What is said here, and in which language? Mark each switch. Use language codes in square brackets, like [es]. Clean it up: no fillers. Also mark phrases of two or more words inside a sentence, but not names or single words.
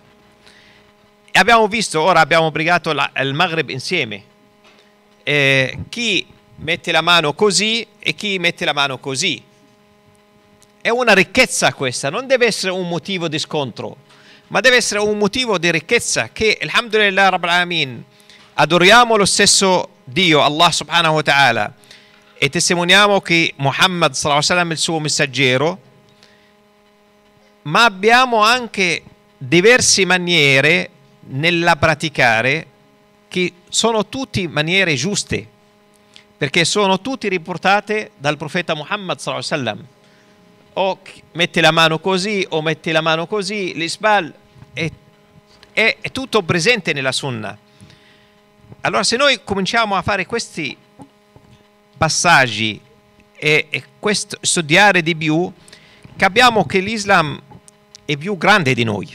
[it] E abbiamo visto, ora abbiamo pregato il Maghreb insieme, chi mette la mano così e chi mette la mano così. È una ricchezza questa, non deve essere un motivo di scontro, ma deve essere un motivo di ricchezza, che [ar] الحمد لله رب العالمين, [it] adoriamo lo stesso Dio, [ar] الله سبحانه وتعالى, [it] e testimoniamo che Muhammad [ar] صلى الله عليه وسلم [it] è il suo messaggero, ma abbiamo anche diverse maniere nella praticare che sono tutte maniere giuste, perché sono tutte riportate dal profeta Muhammad [ar] صلى الله عليه وسلم. [it] O metti la mano così o metti la mano così, l'isbal è tutto presente nella Sunnah. Allora, se noi cominciamo a fare questi passaggi e studiare di più, capiamo che l'Islam è più grande di noi.